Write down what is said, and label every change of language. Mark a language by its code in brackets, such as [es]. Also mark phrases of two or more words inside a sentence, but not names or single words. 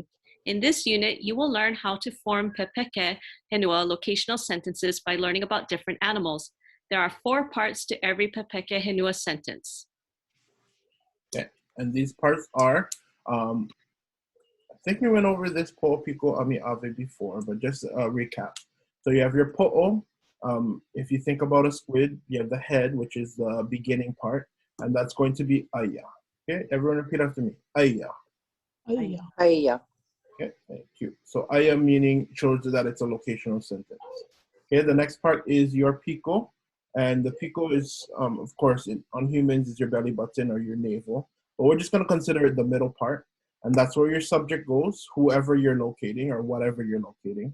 [en] In this unit, you will learn how to form [haw] pepeke henua [en] locational sentences by learning about different animals. There are 4 parts to every [haw] pepeke henua [en] sentence. Okay, and these parts are, I think we went over this [haw] po'o, Pico, ami, ave [en] before, but just a recap. So you have your po'o. If you think about a squid, you have the head, which is the beginning part, and that's going to be AIA. Okay, everyone repeat after me. AIA. AIA. AIA. Okay, thank you. So AIA meaning shows that it's a locational sentence. Okay, the next part is your Pico, and the Pico is, of course, on humans is your belly button or your navel, but we're just going to consider it the middle part, and that's where your subject goes, whoever you're locating or whatever you're locating.